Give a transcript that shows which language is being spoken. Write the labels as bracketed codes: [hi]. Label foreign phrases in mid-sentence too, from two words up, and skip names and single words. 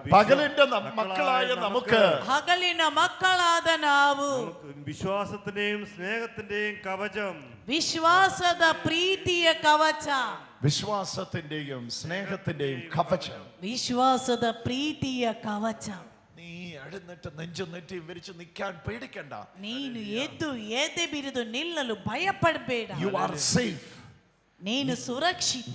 [kn] ಹಗಲಿನ ಮಕ್ಕಳಾದ ನಾವು [ml] വിശ്വാസത്തിന്റെയും സ്നേഹത്തിന്റെയും കവചം, [kn] ವಿಶ್ವಾಸದ ಪ್ರೀತಿಯ ಕವಚ, [ml] വിശ്വാസത്തിന്റെയും സ്നേഹത്തിന്റെയും കവചം, [kn] ವಿಶ್ವಾಸದ ಪ್ರೀತಿಯ ಕವಚ. [ml] നീ എഴുന്നേറ്റ് നെഞ്ചു നെറ്റി വിരിച്ച് നിൽക്കാൻ പേടിക്കണ്ട. [kn] ನೀನು ಎದ್ದು ಎದೆ ಬಿರಿದು ನಿಲ್ಲಲು ಭಯಪಡಬೇಡ. [en] You are safe. [kn] ನೀನು ಸುರಕ್ಷಿತ.